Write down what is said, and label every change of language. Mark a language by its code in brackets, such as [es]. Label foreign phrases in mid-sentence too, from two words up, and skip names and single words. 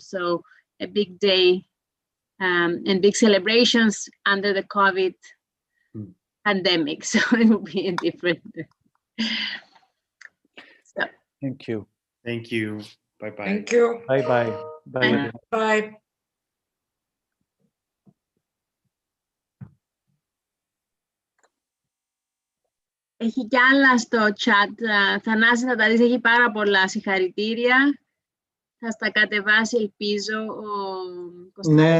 [en] So a big day and big celebrations under the COVID pandemic. So it will be a different. So. Thank you. Thank you. Bye-bye. Thank you. Bye. Bye. [el] Έχει κι άλλα στο chat. Θανάση, θα τα δεις, έχει πάρα πολλά συγχαρητήρια. Θα στα κατεβάσει, ελπίζω, ο Κωνσταντίνος.